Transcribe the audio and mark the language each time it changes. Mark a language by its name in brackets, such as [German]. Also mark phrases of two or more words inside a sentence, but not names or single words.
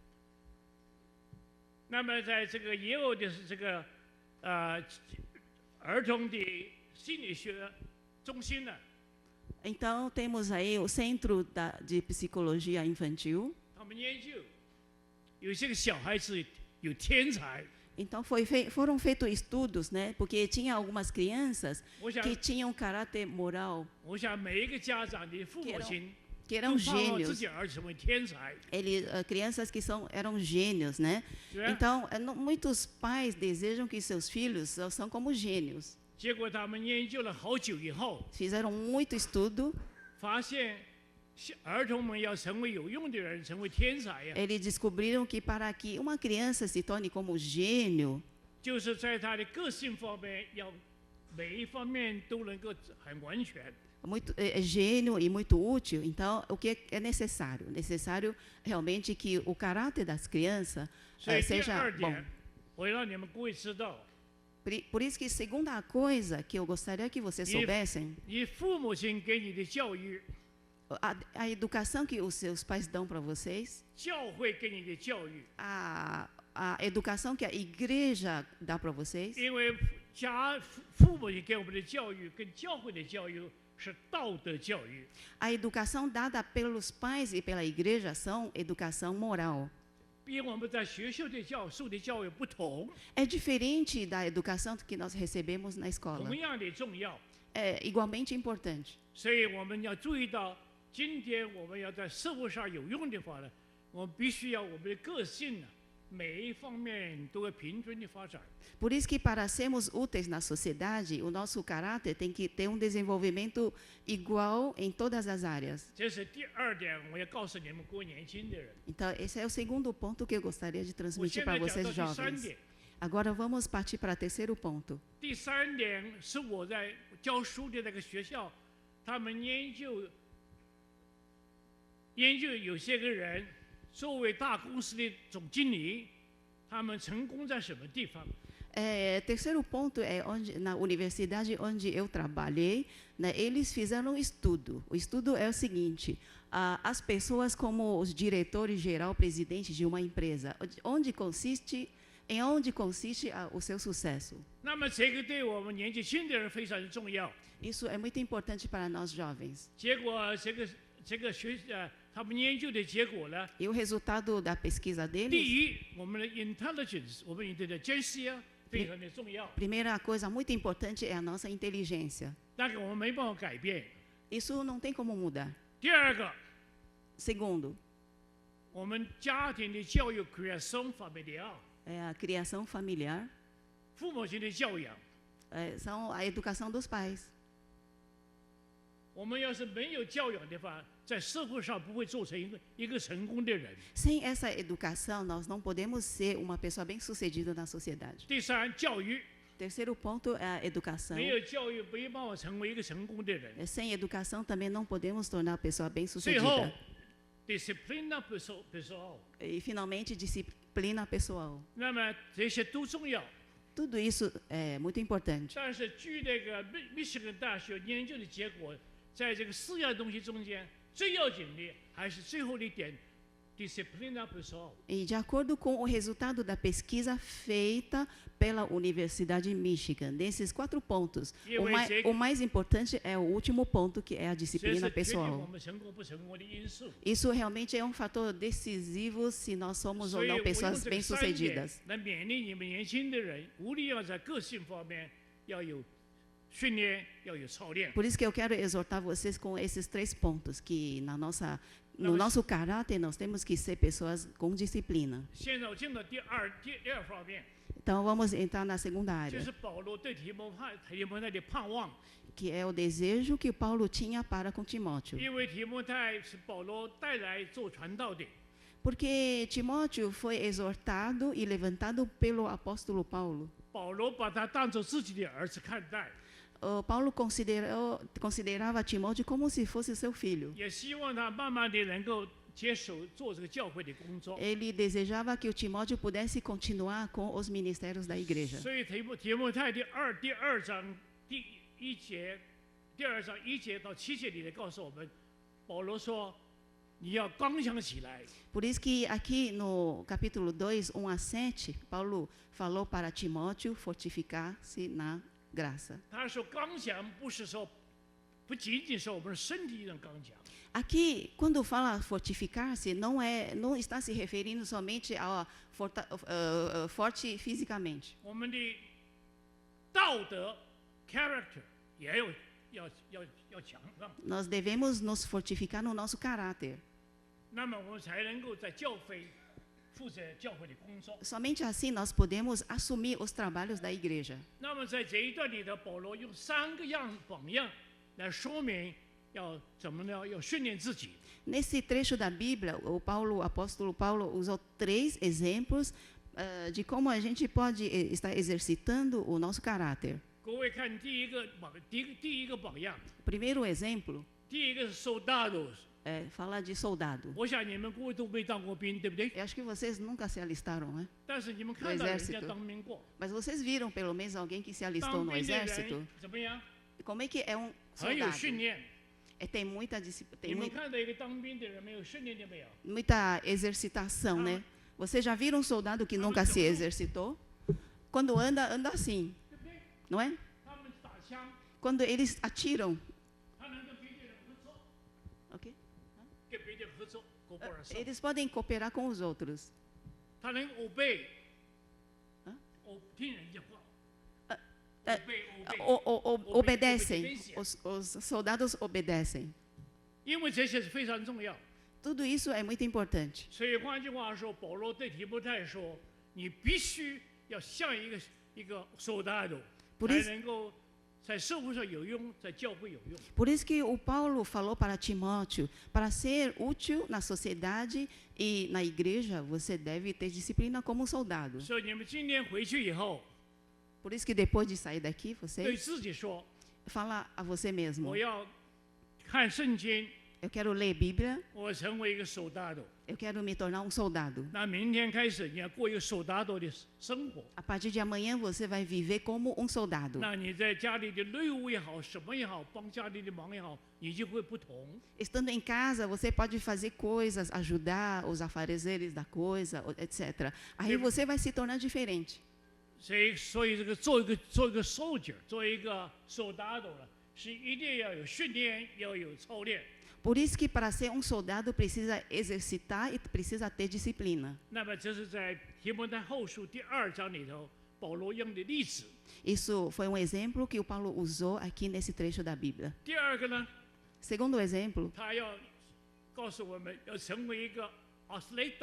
[Chinese] 那么在这个耶鲁的这个儿童的心理学中心呢， [Portuguese] Então, temos aí o Centro de Psicologia Infantil. [Chinese] 他们研究有些个小孩子有天才。 [Portuguese] Então, foram feitos estudos, né? Porque tinha algumas crianças que tinham caráter moral. [Chinese] 我想每一个家长的父母亲 [Portuguese] Que eram [Chinese] 都盼望自 [Portuguese] gênios. [Chinese] 己儿子成为天才。 [Portuguese] Crianças que eram gênios, né? Então, muitos pais desejam que seus filhos são como gênios. [Chinese] 结果他们研究了好久以后， [Portuguese] Fizeram muito estudo. [Chinese] 发现儿童们要成为有用的人，成为天才呀， [Portuguese] Eles descobriram que para que uma criança se torne como gênio, [Chinese] 就是在他的个性方面要每一方面都能够很完全。 [Portuguese] gênio e muito útil. Então, o que é necessário? Necessário realmente que o caráter das crianças [Chinese] 所以第 [Portuguese] seja [Chinese] 二 [Portuguese] bom. [Chinese] 点，我要让你们各位知道， [Portuguese] Por isso que segunda coisa que eu gostaria que vocês soubessem, [Chinese] 你父母亲给你的教育， [Portuguese] a educação que os seus pais dão para vocês, [Chinese] 教会给你的教育， [Portuguese] a educação que a igreja dá para vocês, [Chinese] 因为父母亲给我们的教育跟教会的教育是道德教育。 [Portuguese] a educação dada pelos pais e pela igreja são educação moral. [Chinese] 比我们在学校的受的教育不同， [Portuguese] É diferente da educação que nós recebemos na escola. [Chinese] 同样的重要。 [Portuguese] É igualmente importante. [Chinese] 所以我们要注意到，今天我们要在社会上有用的话呢，我们必须要我们的个性呢，每一方面都要平均的发展。 [Portuguese] Por isso que para sermos úteis na sociedade, o nosso caráter tem que ter desenvolvimento igual em todas as áreas. [Chinese] 这是第二点，我要告诉你们各位年轻的人。 [Portuguese] Então, esse é o segundo ponto que eu gostaria de [Chinese] 我 [Portuguese] transmitir [Chinese] 现 [Portuguese] para [Chinese] 在讲 [Portuguese] vocês [Chinese] 到第三 [Portuguese] jovens. [Chinese] 点， [Portuguese] Agora vamos partir para o terceiro ponto. [Chinese] 第三点是我在教书的那个学校，他们研究有些个人作为大公司的总经理，他们成功在什么地方？ [Portuguese] Terceiro ponto é na universidade onde eu trabalhei, né, eles fizeram um estudo. O estudo é o seguinte: as pessoas como os diretores geral, presidente de uma empresa, em onde consiste o seu sucesso? [Chinese] 那么这个对我们年纪轻的人非常的重要。 [Portuguese] Isso é muito importante para nós jovens. [Chinese] 结果他们研究的结果呢？ [Portuguese] E o resultado da pesquisa [Chinese] 第 [Portuguese] deles? [Chinese] 一，我们的 intelligence， 我们的见识啊，非常的重要。 [Portuguese] Primeira coisa muito importante é a nossa inteligência. [Chinese] 那个我们没办法改变。 [Portuguese] Isso não tem como mudar. [Chinese] 第二个， [Portuguese] Segundo, [Chinese] 我们家庭的教育 [Portuguese] criação familiar， é a criação familiar, [Chinese] 父母亲的教养。 [Portuguese] são a educação dos pais. [Chinese] 我们要是没有教养的话，在社会上不会做成一个成功的人。 [Portuguese] Sem essa educação, nós não podemos ser uma pessoa bem-sucedida na sociedade. [Chinese] 第三，教育 [Portuguese] Terceiro ponto é a educação. [Chinese] 没有教育没办法成为一个成功的人。 [Portuguese] Sem educação também não podemos tornar a pessoa [Chinese] 最后 [Portuguese] bem-sucedida. ，disciplina pessoal， E finalmente disciplina pessoal. [Chinese] 那么这些都重要。 [Portuguese] Tudo isso é muito importante. [Chinese] 但是据那个密歇根大学研究的结果，在这个四样东西中间，最要紧的还是最后的一点 ， [Portuguese] disciplina pessoal。 E de acordo com o resultado da pesquisa feita pela Universidade de Michigan, desses 4 pontos, o mais importante é o último ponto, que é a [Chinese] 这 [Portuguese] disciplina [Chinese] 是决定我 [Portuguese] pessoal. [Chinese] 们成功不成功的因素。 [Portuguese] Isso realmente é um fator decisivo se nós somos [Chinese] 所 [Portuguese] ou [Chinese] 以 [Portuguese] não [Chinese] 我用 [Portuguese] pessoas [Chinese] 这个3点 [Portuguese] bem-sucedidas. [Chinese] 来勉励你们年轻的人，无论要在个性方面要有训练，要有操练。 [Portuguese] Por isso que eu quero exortar vocês com esses 3 pontos, que no nosso caráter nós temos que ser pessoas com disciplina. [Chinese] 现在我进到第二方面， [Portuguese] Então vamos entrar na segunda [Chinese] 就 [Portuguese] área, [Chinese] 是保罗对提摩太的盼望， [Portuguese] que é o desejo que Paulo tinha para com Timóteo. [Chinese] 因为提摩太是保罗带来做传道的。 [Portuguese] Porque Timóteo foi exortado e levantado pelo apóstolo Paulo. [Chinese] 保罗把他当作自己的儿子看待， [Portuguese] Paulo considerava Timóteo como se fosse seu filho. [Chinese] 也希望他慢慢的能够接手做这个教会的工作。 [Portuguese] Ele desejava que o Timóteo pudesse continuar com os ministérios da igreja. [Chinese] 所以提摩太第二章第1节第2章1节到7节里面告诉我们，保罗说你要刚强起来。 [Portuguese] Por isso que aqui no capítulo 2, 1 a 7, Paulo falou para Timóteo fortificar-se na graça. [Chinese] 他说刚强不是说不仅仅是我们身体上刚强， [Portuguese] Aqui, quando fala fortificar-se, não está se referindo somente a forte fisicamente. [Chinese] 我们的道德 character 也要强壮， [Portuguese] Nós devemos nos fortificar no nosso caráter. [Chinese] 那么我们才能够在教会负责教会的工作。 [Portuguese] Somente assim nós podemos assumir os trabalhos da igreja. [Chinese] 那么在这一段里头，保罗用3个榜样来说明要怎么呢？要训练自己。 [Portuguese] Nesse trecho da Bíblia, o apóstolo Paulo usou 3 exemplos de como a gente pode estar exercitando o nosso caráter. [Chinese] 各位看第一个榜样， [Portuguese] Primeiro exemplo [Chinese] 第一个是 soldados。 [Portuguese] fala de soldado. [Chinese] 我想你们各位都没当过兵，对不对？ [Portuguese] Eu acho que vocês nunca se alistaram, né? [Chinese] 但是你们看到人家 [Portuguese] exército [Chinese] 当兵过， [Portuguese] Mas vocês viram pelo menos alguém que se alistou [Chinese] 当 [Portuguese] no [Chinese] 兵的 [Portuguese] exército? [Chinese] 人怎么样？ [Portuguese] Como é que é um [Chinese] 很有训 [Portuguese] soldado? [Chinese] 练。 [Portuguese] Tem muita disciplina, [Chinese] 你 [Portuguese] tem [Chinese] 们看到一个当兵的人没有训练的没有？ [Portuguese] muita exercitação, né? Vocês já viram um soldado que nunca se exercitou? Quando anda assim, [Chinese] 对不对？ [Portuguese] não é? [Chinese] 他们打枪， [Portuguese] Quando eles atiram, [Chinese] 他能跟别的人合作， [Portuguese] ok? [Chinese] 跟别的人合作 ，cooperation， [Portuguese] Eles podem cooperar com os outros. [Chinese] 他能 obey，啊听人家话 [Portuguese] 呃 obedecem, os soldados obedecem. [Chinese] 因为这些是非常重要。 [Portuguese] Tudo isso é muito importante. [Chinese] 所以换句话说，保罗对提摩太说：“你必须要像一个 soldado， [Portuguese] Por [Chinese] 才 [Portuguese] isso- [Chinese] 能够在社会上有用，在教会有用。 [Portuguese] Por isso que o Paulo falou para Timóteo, para ser útil na sociedade e na igreja, você deve ter disciplina como um soldado. [Chinese] 所以你们今天回去以后， [Portuguese] Por isso que depois de sair daqui, [Chinese] 对 [Portuguese] você [Chinese] 自己说： [Portuguese] fala a você mesmo, [Chinese] 我要看圣经， [Portuguese] eu quero ler Bíblia, [Chinese] 我成为一个 soldado。 [Portuguese] eu quero me tornar um soldado. [Chinese] 那明天开始，你要过一个 soldado 的生活。 [Portuguese] A partir de amanhã você vai viver como um soldado. [Chinese] 那你在家里的内务也好，什么也好，帮家里的忙也好，你就会不同。 [Portuguese] Estando em casa, você pode fazer coisas, ajudar os afazeres da coisa, etc. Aí você vai se tornar diferente. [Chinese] 所以这个做一个 soldier， 做一个 soldado 呢，是一定要有训练，要有操练。 [Portuguese] Por isso que para ser um soldado precisa exercitar e precisa ter disciplina. [Chinese] 那么这是在提摩太后书第2章里头，保罗用的例子。 [Portuguese] Isso foi um exemplo que o Paulo usou aqui nesse trecho da Bíblia. [Chinese] 第二个呢， [Portuguese] Segundo exemplo, [Chinese] 他要告诉我们要成为一个 athlete。